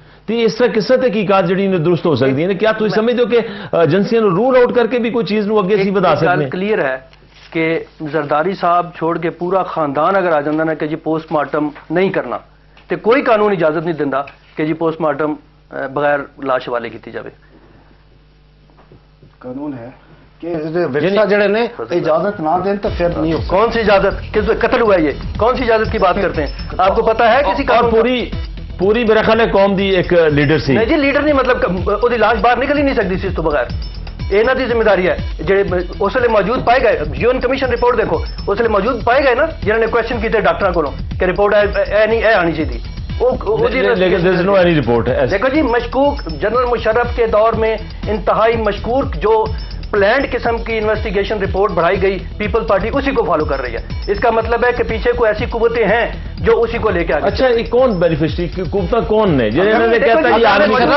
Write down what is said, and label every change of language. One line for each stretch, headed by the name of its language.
Punjabi: ਤੇ ਇਸ ਤਰ੍ਹਾਂ ਕਿਸ ਤਰ੍ਹਾਂ ਤਹਿਕੀਕਾਤ ਜਿਹੜੀ ਨੇ ਦਰੁਸਤ ਹੋ ਸਕਦੀਆਂ ਨੇ? ਕਿਆ ਤੁਸੀਂ ਸਮਝਦੇ ਹੋ ਕਿ ਏਜੰਸੀਆਂ ਨੂੰ ਰੂਲ ਆਊਟ ਕਰਕੇ ਵੀ ਕੋਈ ਚੀਜ਼ ਨੂੰ ਅੱਗੇ ਅਸੀਂ ਵਧਾ ਸਕਦੇ ਹਾਂ? ਕਲੀਅਰ ਹੈ ਕਿ ਜ਼ਰਦਾਰੀ ਸਾਹਿਬ ਛੋੜ ਕੇ ਪੂਰਾ ਖਾਨਦਾਨ ਅਗਰ ਆ ਜਾਂਦਾ ਨਾ ਕਿ ਜੀ ਪੋਸਟਮਾਰਟਮ ਨਹੀਂ ਕਰਨਾ ਤੇ ਕੋਈ ਕਾਨੂੰਨ ਇਜਾਜ਼ਤ ਨਹੀਂ ਦਿੰਦਾ ਕਿ ਜੀ ਪੋਸਟਮਾਰਟਮ ਬਗੈਰ ਲਾਸ਼ ਵਾਲੇ ਕੀਤੀ ਜਾਵੇ। ਕਾਨੂੰਨ ਹੈ
Hindi: कि विरसा जड़े ने इजाजत ना दें तो फिर नहीं हो। कौन सी इजाजत? किस कत्ल हुआ ये? कौन सी इजाजत की बात करते हैं? आपको पता है किसी का? पूरी मेरा ख्याल है कौम दी एक लीडर सी। नहीं जी लीडर नहीं, मतलब
Punjabi: ਉਹਦੀ ਲਾਸ਼ ਬਾਹਰ ਨਿਕਲ ਹੀ ਨਹੀਂ ਸਕਦੀ ਸੀ ਇਸ ਤੋਂ ਬਗੈਰ। ਇਹਨਾਂ ਦੀ ਜ਼ਿੰਮੇਵਾਰੀ ਹੈ ਜਿਹੜੇ ਉਸ ਵੇਲੇ ਮੌਜੂਦ ਪਾਏ ਗਏ। ਯੂਐਨ ਕਮਿਸ਼ਨ ਰਿਪੋਰਟ ਦੇਖੋ, ਉਸ ਵੇਲੇ ਮੌਜੂਦ ਪਾਏ ਗਏ ਨਾ ਜਿਨ੍ਹਾਂ ਨੇ ਕੁਐਸਚਨ ਕੀਤੇ ਡਾਕਟਰਾਂ ਕੋਲੋਂ ਕਿ ਰਿਪੋਰਟ ਇਹ ਨਹੀਂ, ਇਹ ਆਣੀ ਚਾਹੀਦੀ।
Hindi: लेकिन
English: there is no any report है।
Hindi: देखो जी, मशकूक जनरल मुशर्रफ के दौर में इंतहाई मशकूक जो प्लान्ड किस्म की इन्वेस्टिगेशन रिपोर्ट बढ़ाई गई, पीपल पार्टी उसी को फॉलो कर रही है। इसका मतलब है कि पीछे कोई ऐसी कुव्वतें हैं जो उसी को लेके आगे। अच्छा, ये कौन बेनिफिशियरी कुव्वत कौन ने जिन्होंने कहता है ये आदमी